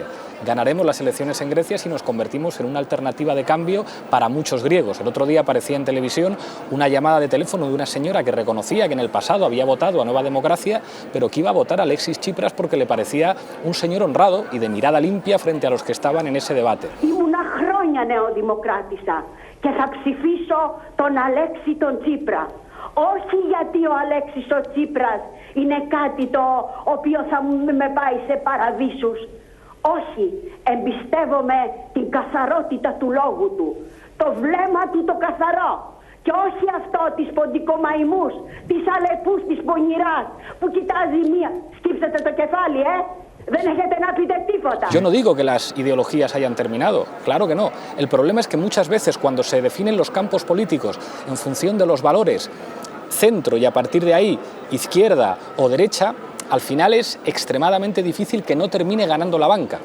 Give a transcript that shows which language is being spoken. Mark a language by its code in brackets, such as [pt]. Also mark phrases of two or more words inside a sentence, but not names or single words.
[es] Ganaremos las elecciones en Grecia si nos convertimos en una alternativa de cambio para muchos griegos. El otro día aparecía en televisión una llamada de teléfono de una señora que reconocía que en el pasado había votado a Nueva Democracia, pero que iba a votar a Alexis Tsipras porque le parecía un señor honrado y de mirada limpia frente a los que estaban en ese debate. [el] Και θα ψηφίσω τον Αλέξη τον Τσίπρα. Όχι γιατί ο Αλέξης ο Τσίπρας είναι κάτι το οποίο θα με πάει σε παραδείσους. Όχι, εμπιστεύομαι την καθαρότητα του λόγου του, το βλέμμα του το καθαρό. Και όχι αυτό της ποντικομαϊμούς, της αλεπούς, της πονηράς που κοιτάζει μία. Σκύψετε το κεφάλι, [es] Yo no digo que las ideologías hayan terminado, claro que no. El problema es que muchas veces cuando se definen los campos políticos en función de los valores centro y a partir de ahí izquierda o derecha, al final es extremadamente difícil que no termine ganando la banca.